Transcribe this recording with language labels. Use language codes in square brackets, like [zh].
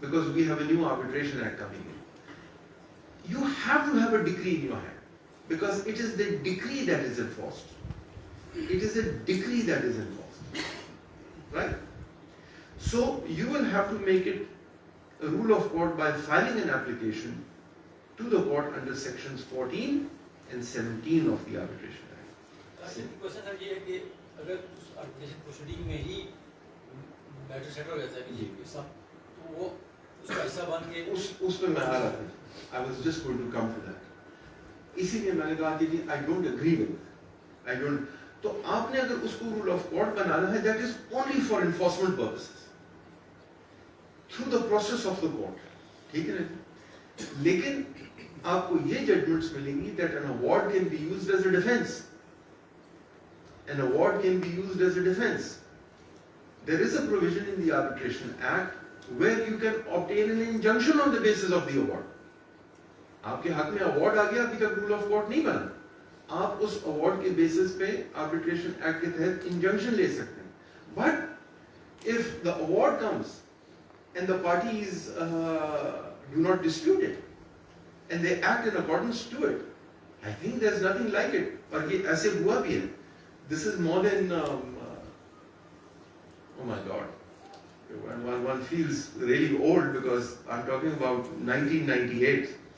[en] Because we have a new Arbitration Act coming in. You have to have a decree in your hand because it is the decree that is enforced. It is a decree that is enforced, right? So you will have to make it a rule of court by filing an application to the court under sections 14 and 17 of the Arbitration Act. [hi] Question sir ये है कि अगर उस arbitration proceeding में ही matter settle हो जाता है कि सब तो वो उसका हिस्सा बन के उस पे मैं आ रहा था. [en] I was just going to come to that. [hi] इसीलिए मैंने कहा कि [en] I don't agree with it. I don't. [hi] तो आपने अगर उसको [en] rule of court [hi] बनाना है, [en] that is only for enforcement purposes, through the process of the court. [hi] ठीक है ना? लेकिन आपको ये judgments मिलेंगी [en] that an award can be used as a defense. An award can be used as a defense. There is a provision in the Arbitration Act where you can obtain an injunction on the basis of the award. [hi] आपके हाथ में award आ गया, अभी तक rule of court नहीं बना, आप उस award के basis पे Arbitration Act के तहत injunction ले सकते हैं. [en] But if the award comes and the parties do not dispute it and they act in accordance to it, I think there's nothing like it. [hi] और ये ऐसे हुआ भी है. [en] This is more than oh my God, one feels really old because I'm talking about 1998.